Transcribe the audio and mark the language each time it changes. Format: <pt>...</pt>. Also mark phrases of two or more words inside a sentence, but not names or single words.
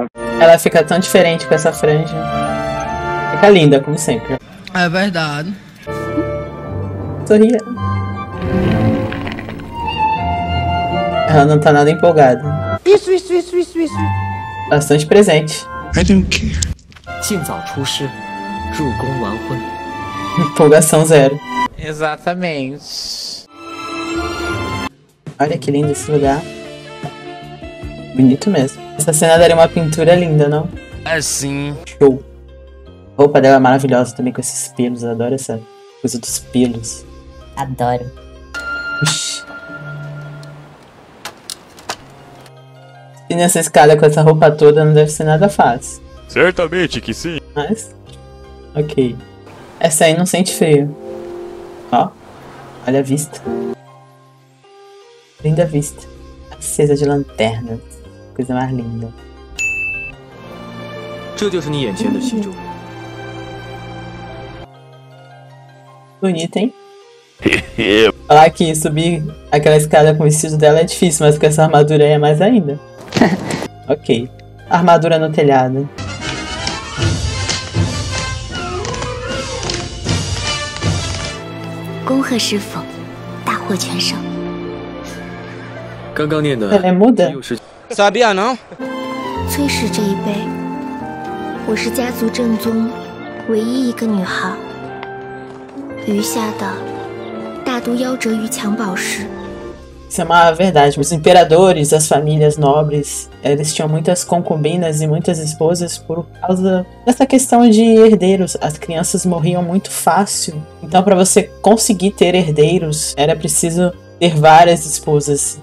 <pt>Ela fica tão diferente com essa franja. Fica linda, como sempre. É verdade. Sorria. Ela não tá nada empolgada. Isso. Bastante presente.</pt> <en>I don't care.</en> <zh>尽早出师，入宫完婚。</zh> <pt>Empolgação zero. Exatamente. Olha que lindo esse lugar. Bonito mesmo. Essa cena daria uma pintura linda, não? É sim. Show. A roupa dela é maravilhosa também com esses pelos. Eu adoro essa coisa dos pelos. Adoro. Ixi. E nessa escada com essa roupa toda não deve ser nada fácil. Certamente que sim. Mas, ok. Essa aí não sente frio. Ó, olha a vista. Linda vista. Acesa de lanternas. Coisa mais linda.</pt> <zh>这就是你眼前的西周。</zh> <pt>Bonita, hein? Falar que subir aquela escada com o vestido dela é difícil, mas com essa armadura aí é mais ainda. Ok. Armadura no telhado.</pt> <zh>恭贺师傅，大获全胜。刚刚念的</zh> <pt>Ela é muda?</pt> <zh>又是</zh> <pt>Sabia não?</pt> <zh>崔氏这一辈，我是家族正宗唯一一个女孩，余下的大都夭折于襁褓时。</zh> <pt>Isso é uma verdade. Os imperadores, as famílias nobres, eles tinham muitas concubinas e muitas esposas por causa dessa questão de herdeiros. As crianças morriam muito fácil. Então, para você conseguir ter herdeiros, era preciso ter várias esposas.</pt>